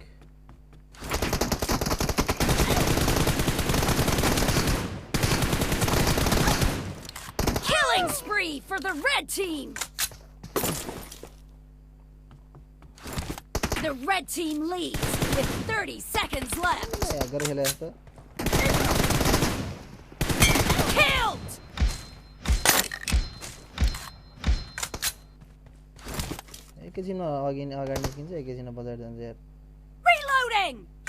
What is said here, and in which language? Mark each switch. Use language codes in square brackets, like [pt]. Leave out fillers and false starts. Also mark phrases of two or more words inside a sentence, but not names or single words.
[en] Killing spree for the red team. The red team leads with 30 seconds left. [hi] अगर खेला तो [en] Killed. [ne] एकैछिन अगाडि निस्किन्छ एकैछिन बजार जान्छ यार [en] Reloading.